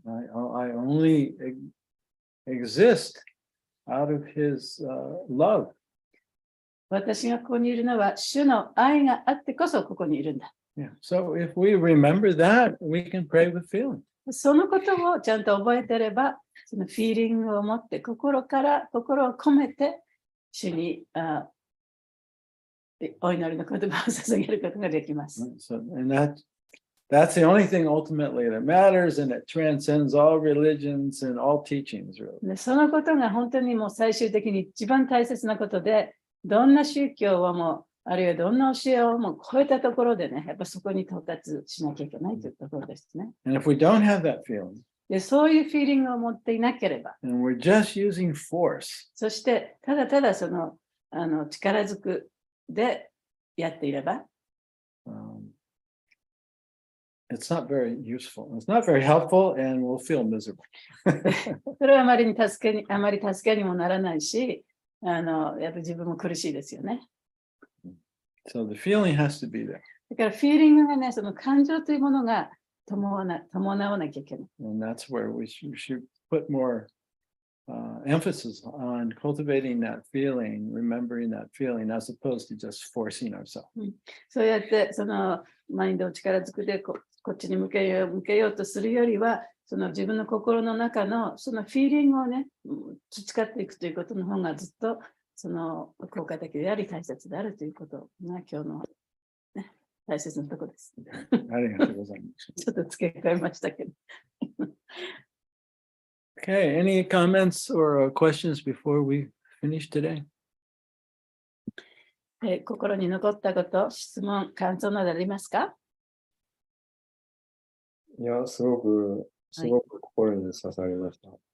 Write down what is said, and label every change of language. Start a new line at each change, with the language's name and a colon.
English: I only exist out of his love.
Japanese: 私がここにいるのは主の愛があってこそここにいるんだ。
English: Yeah. So if we remember that, we can pray with feeling.
Japanese: そのことをちゃんと覚えてれば、そのフィーリングを持って心を込めて主にお祈りの言葉を捧げることができます。
English: So, and that's the only thing ultimately that matters, and it transcends all religions and all teachings, really.
Japanese: でそのことが本当にもう最終的に一番大切なことで、どんな宗教をも、あるいはどんな教えをも超えたところでね、やっぱそこに到達しなきゃいけないというところですね。
English: And if we don't have that feeling,
Japanese: でそういうフィーリングを持っていなければ、
English: and we're just using force,
Japanese: そしてただただその力ずくでやっていれば、
English: it's not very useful. It's not very helpful, and we'll feel miserable.
Japanese: それはあまり助けにもならないし、やっぱ自分も苦しいですよね。
English: So the feeling has to be there.
Japanese: だからフィーリングがね、その感情というものが伴わなきゃいけない。
English: And that's where we should put more emphasis on cultivating that feeling, remembering that feeling, as opposed to just forcing ourselves.
Japanese: そうやってそのマインドを力ずくでこっちに向けようとするよりは、その自分の心の中のそのフィーリングをね、培っていくということの方がずっとその効果的であり大切であるということが今日の、ね、大切なところです。ありがとうございます。ちょっと付け加えましたけど。
English: Okay, any comments or questions before we finish today?
Japanese: 心に残ったこと、質問、感想などありますか？いや、すごく心に刺さりました。